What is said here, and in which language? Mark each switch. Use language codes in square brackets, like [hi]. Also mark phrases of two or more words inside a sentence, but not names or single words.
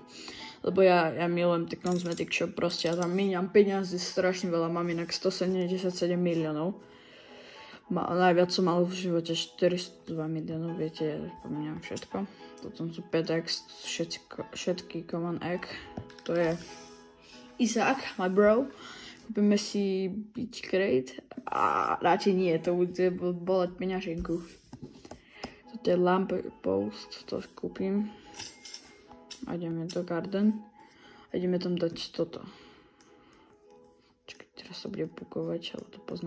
[sk] Lebo ja milujem ten [en] cosmetic shop, [sk] proste ja tam míňam peniazy strašne veľa, mám inak 177 miliónov. Najviac som mal v živote 402 miliónov, viete, ja pomínam všetko. Potom sú 5x, všetky [en] common egg, [sk] to je Isaac, [en] my bro. [sk] Kúpime si Beach Crate a radšej nie, to bude boleť peňaženku. Toto je [en] lamp post, [sk] to kúpim. A ideme do garden a ideme tam dať toto. Čakaj, teraz sa bude pukovať, ale to poznám.